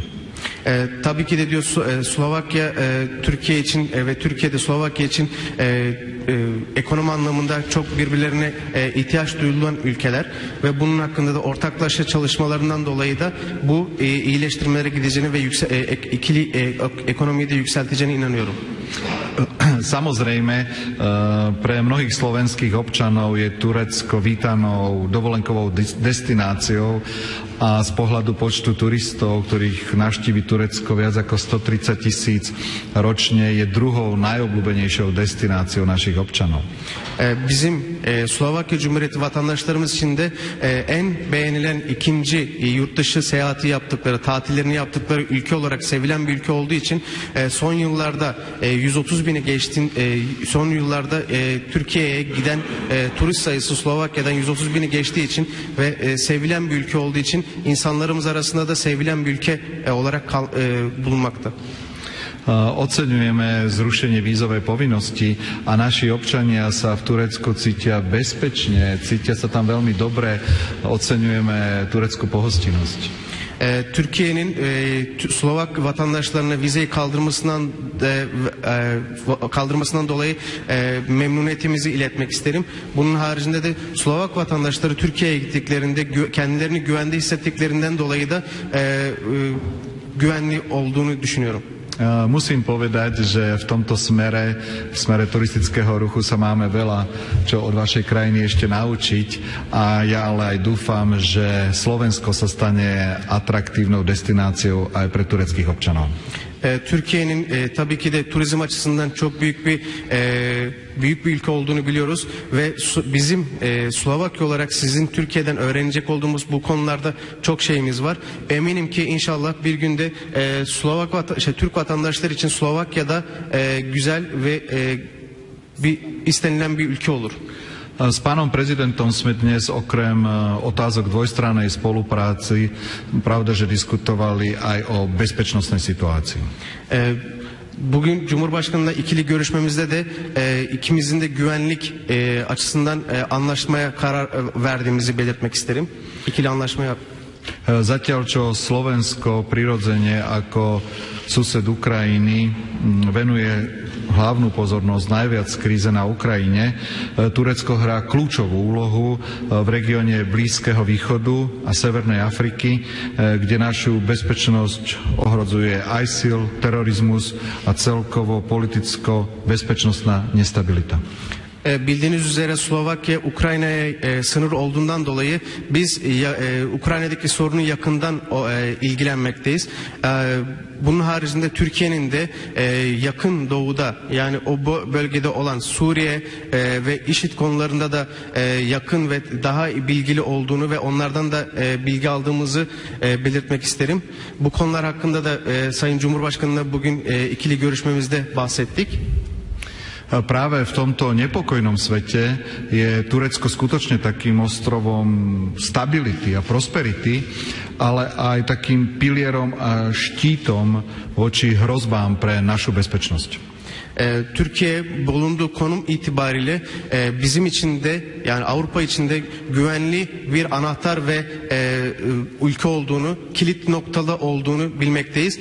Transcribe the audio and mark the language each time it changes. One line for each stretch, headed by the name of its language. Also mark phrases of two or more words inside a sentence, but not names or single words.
Turkish: Tabii ki de diyor Slovakya Türkiye için ve Türkiye'de Slovakya için ekonomi anlamında çok birbirlerine ihtiyaç duyulan ülkeler ve bunun hakkında da ortaklaşa çalışmalarından dolayı da bu iyileştirmelere gideceğini ve ikili ekonomiyi de yükselteceğine inanıyorum.
Slovak: Samozrejme, pre mnohých slovenských občanov je Turecko vítanou dovolenkovou destináciou a z pohľadu počtu turistov, ktorých navštívi Turecko viac ako 130,000 ročne, je druhou najobľúbenejšou destináciou našich občanov.
Turkish: Bizim Slovakya Cumhuriyeti vatandaşlarımız için de en beğenilen ikinci yurt dışı seyahati yaptıkları, tatillerini yaptıkları ülke olarak sevilen bir ülke olduğu için son yıllarda 130 bini son yıllarda Türkiye'ye giden turist sayısı Slovakya'dan 130 bini geçtiği için ve sevilen bir ülke olduğu için insanlarımız arasında da sevilen bir ülke olarak bulunmakta.
Slovak: Oceňujeme zrušenie vízovej povinnosti a naši občania sa v Turecku cítia bezpečne, cítia sa tam veľmi dobre, oceňujeme tureckú pohostinnosť.
Turkish: Türkiye'nin Slovak vatandaşlarına vizeyi kaldırmasından dolayı memnuniyetimizi iletmek isterim. Bunun haricinde de Slovak vatandaşları Türkiye'ye gittiklerinde kendilerini güvende hissettiklerinden dolayı da güvenli olduğunu düşünüyorum.
Slovak: Musím povedať, že v tomto smere, v smere turistického ruchu sa máme veľa čo od vašej krajiny ešte naučiť a ja ale aj dúfam, že Slovensko sa stane atraktívnou destináciou aj pre tureckých občanov.
Turkish: Türkiye'nin tabii ki de turizm açısından çok büyük bir ülke olduğunu biliyoruz ve bizim Slovakya olarak sizin Türkiye'den öğrenecek olduğumuz bu konularda çok şeyimiz var. Eminim ki inşallah bir günde Türk vatandaşlar için Slovakya'da güzel ve istenilen bir ülke olur.
Slovak: S pánom prezidentom sme dnes okrem otázok dvojstrannej spolupráci pravda, že diskutovali aj o bezpečnostnej situácii.
Turkish: Bugün Cumhurbaşkanı'yla ikili görüşmemizde de ikimizin de güvenlik açısından anlaşmaya karar verdiğimizi belirtmek isterim. İkili anlaşmaya.
Slovak: Zatiaľ, čo Slovensko prirodzene ako sused Ukrajiny venuje hlavnú pozornosť najviac kríze na Ukrajine, Turecko hrá kľúčovú úlohu v regióne Blízkeho východu a Severnej Afriky, kde našu bezpečnosť ohrozuje ISIL, terorizmus a celkovo politicko-bezpečnostná nestabilita.
Turkish: Bildiğiniz üzere Slovakya Ukrayna'ya sınır olduğundan dolayı biz Ukrayna'daki sorunu yakından ilgilenmekteyiz. Bunun haricinde Türkiye'nin de yakın doğuda yani o bölgede olan Suriye ve IŞİD konularında da yakın ve daha bilgili olduğunu ve onlardan da bilgi aldığımızı belirtmek isterim. Bu konular hakkında da Sayın Cumhurbaşkanı'na bugün ikili görüşmemizde bahsettik.
Slovak: Práve v tomto nepokojnom svete je Turecko skutočne takým ostrovom stability a prosperity, ale aj takým pilierom a štítom voči hrozbám pre našu bezpečnosť.
Turkish: Türkiye bulunduğu konum itibariyle bizim için de yani Avrupa için de güvenli bir anahtar ve ülke olduğunu, kilit noktada olduğunu bilmekteyiz.